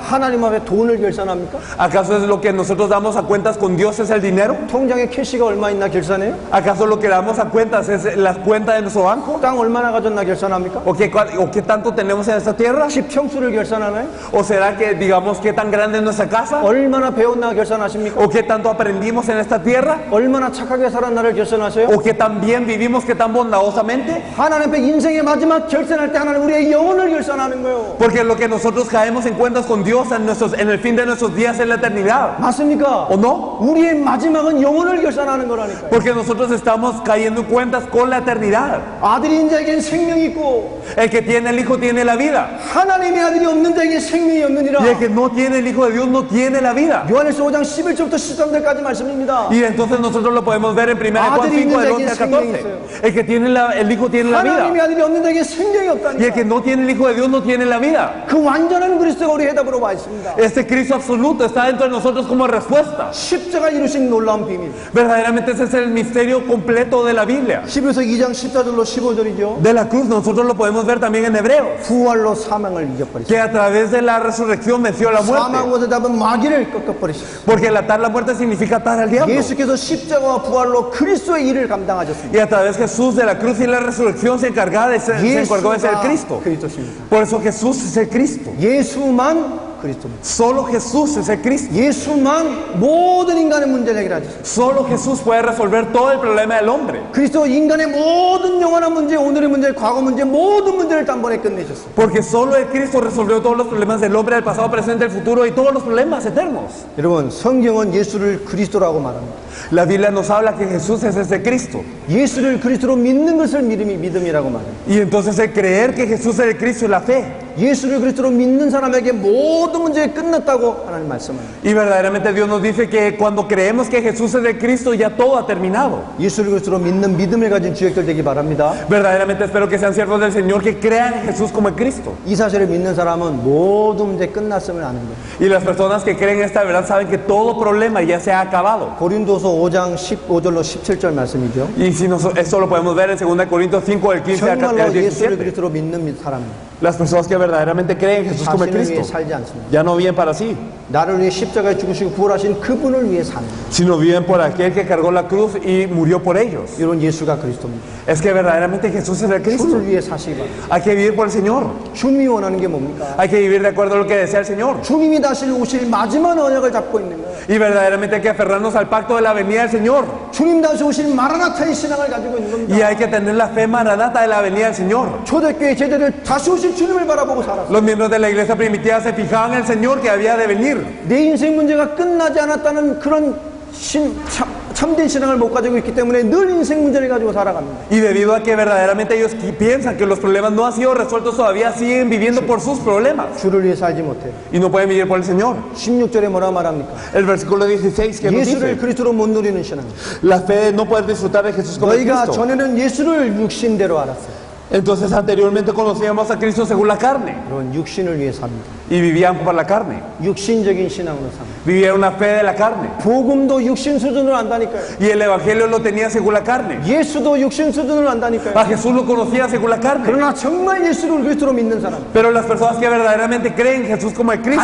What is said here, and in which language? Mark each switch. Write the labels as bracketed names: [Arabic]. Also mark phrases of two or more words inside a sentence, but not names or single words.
[Korean] 하나님 앞에 돈을 결산합니까? [Spanish] ¿Acaso es lo que nosotros damos a cuentas con Dios es el dinero? [Korean] 통장에 캐시가 얼마 있나 결산해요? [Spanish] ¿Acaso lo que damos a cuentas es la cuenta de nuestro banco? [Korean] 땅 얼마나 가졌나 결산합니까? [Spanish] ¿O qué tanto tenemos en esta tierra? [Korean] 집 평수를 결산하나요? [Spanish] ¿O será que digamos qué tan grande es nuestra casa? [Korean] 얼마나 배웠나 결산하십니까? [Spanish] ¿O qué tanto aprendimos en esta tierra? [Korean] 얼마나 착하게 살았나를 결산하세요? [Spanish] ¿O qué tan bien vivimos, qué tan bondadosamente? [Korean] 하나님 앞에 인생의 마지막 결산할 때 하나님 우리의 영혼을 결산하는 거예요. [Spanish] Porque lo que nosotros caemos en cuentas con Dios en el fin de nuestros días en la eternidad. [Korean] 맞습니까? [Spanish] ¿O no? [Korean] 우리의 마지막은 영혼을 결산하는 거라니까요. [Spanish] Porque nosotros estamos cayendo en cuentas con la eternidad. [Korean] 아들인 자에겐 생명이 있고 [Spanish] El que tiene el Hijo tiene la vida. [Korean] 하나님의 아들이 없는 자에겐 생명이 없느니라. [Spanish] Y el que no tiene el Hijo de Dios no tiene la vida. [Korean] 요한일서 5장 11절부터 13절까지 말씀입니다. [Spanish] Y entonces nosotros lo podemos ver en 1 Juan 5 del 11 al 14. El que tiene el Hijo tiene la vida. [Korean] 하나님의 아들이 없는 자에겐 생명이 [Spanish] Y el [Korean] 없다니까. [Spanish] que no tiene el Hijo de Dios no tiene la vida. [Korean] 그 완전한 그리스도가 우리 해답으로 와 있습니다. [Spanish] Este Cristo absoluto está dentro de nosotros como respuesta. [Korean] 십자가 이루신 놀라운 비밀. [Spanish] Verdaderamente ese es el misterio completo de la Biblia. [Korean] 히브리서 2장 14절로 15절이죠. [Spanish] De la cruz nosotros lo podemos ver también en Hebreos. [Korean] 부활로 사망을 이겨버리셨습니다. [Spanish] Que a través de la resurrección venció la muerte. [Korean] 사망과 잡은 마귀를 꺾어버리셨습니다. [Spanish] Porque el atar la muerte significa atar al diablo. [Korean] 예수께서 십자가와 부활로 그리스도의 일을 감당하셨습니다. [Spanish] Y a través de Jesús de la cruz y la resurrección se encargó de ser Cristo. [Korean] 그리스도십니다. [Spanish] Por eso Jesús es el Cristo. [Korean] 예수만 그리스도입니다. [Spanish] Solo Jesús es el Cristo. [Korean] 예수만 모든 인간의 문제를 해결하셨습니다. [Spanish] Solo Jesús puede resolver todo el problema del hombre. [Korean] 그리스도 인간의 모든 영원한 문제, 오늘의 문제, 과거 문제, 모든 문제를 단번에 끝내셨어요. [Spanish] Porque solo el Cristo resolvió todos los problemas del hombre, del pasado, presente, del futuro y todos los problemas eternos. [Korean] 여러분, 성경은 예수를 그리스도라고 말합니다. [Spanish] La Biblia nos habla que Jesús es ese Cristo. [Korean] 예수를 그리스도로 믿는 것을 믿음이라고 말해요. [Spanish] Y entonces el creer que Jesús es el Cristo es la fe. [Korean] 예수를 그리스도로 믿는 사람에게 모든 문제가 끝났다고 하나님 말씀합니다. [Spanish] Y verdaderamente Dios nos dice que cuando creemos que Jesús es el Cristo ya todo ha terminado. [Korean] 예수를 그리스도로 믿는 믿음을 가진 주역들 되기 바랍니다. [Spanish] Verdaderamente espero que sean siervos del Señor que crean en Jesús como el Cristo. [Korean] 이 사실을 믿는 사람은 모든 문제 끝났음을 아는 거예요. [Spanish] Y las personas que creen esta verdad saben que todo problema ya se ha acabado. [Korean] 고린도서 5장 15절로 17절 말씀이죠. [Spanish] Y si esto lo podemos ver en 2 Corintios 5 del 15 al [Korean] 정말로 예수를 [Spanish] 17. [Korean] 그리스도로 믿는 사람은 [Spanish] Las personas que verdaderamente creen en Jesús como el [Korean] 자신을 위해 [Spanish] Cristo [Korean] 살지 않습니다. [Spanish] ya no viven para sí, [Korean] 나를 위해 십자가에 죽으시고 부활하신 그분을 위해 사는 거예요. [Spanish] sino viven por aquel que cargó la cruz y murió por ellos. [Korean] 이런 예수가 그리스도입니다. [Spanish] Es que verdaderamente Jesús es el Cristo. [Korean] 주를 위해 사시기 바랍니다. [Spanish] Hay que vivir por el Señor. [Korean] 주님이 원하는 게 뭡니까? [Spanish] Hay que vivir de acuerdo a lo que desea el Señor. [Korean] 주님이 다시 오실 마지막 언약을 잡고 있는 거예요. [Spanish] Y verdaderamente hay que aferrarnos al pacto de la venida del Señor. [Korean] 주님 다시 오실 마라나타의 신앙을 가지고 있는 겁니다. [Spanish] Y hay que tener la fe maranata de la venida del Señor. [Korean] 초대교회 제자들 다시 오실 주님을 바라보고 살았어요. [Spanish] Los miembros de la iglesia primitiva se fijaban en el Señor que había de venir. [Korean] 내 인생 문제가 끝나지 않았다는 그런 참된 신앙을 못 가지고 있기 때문에 늘 인생 문제를 가지고 살아갑니다. [Spanish] Y debido a que verdaderamente ellos piensan que los problemas no han sido resueltos todavía, siguen viviendo por sus problemas. [Korean] 주를 위해 살지 못해요. [Spanish] Y no pueden vivir por el Señor. [Korean] 16절에 뭐라 말합니까? [Spanish] El versículo 16 que nos [Korean] 예수를 [Spanish] dice, [Korean] 그리스도로 못 누리는 신앙. [Spanish] la fe de no poder disfrutar de Jesús como el [Korean] 너희가 [Spanish] Cristo. [Korean] 전에는 예수를 육신대로 알았어요. [Spanish] Entonces anteriormente conocíamos a Cristo según la carne [Korean] 그런 육신을 위해 삽니다. [Spanish] y vivían por la carne. [Korean] 육신적인 신앙으로 삽니다. [Spanish] Vivían una fe de la carne. [Korean] 복음도 육신 수준으로 안다니까요. [Spanish] Y el evangelio lo tenía según la carne. [Korean] 예수도 육신 수준으로 안다니까요. [Spanish] A Jesús lo conocía según la carne. [Korean] 그러나 정말 예수를 그리스도로 믿는 사람, [Spanish] Pero las personas que verdaderamente creen en Jesús como el Cristo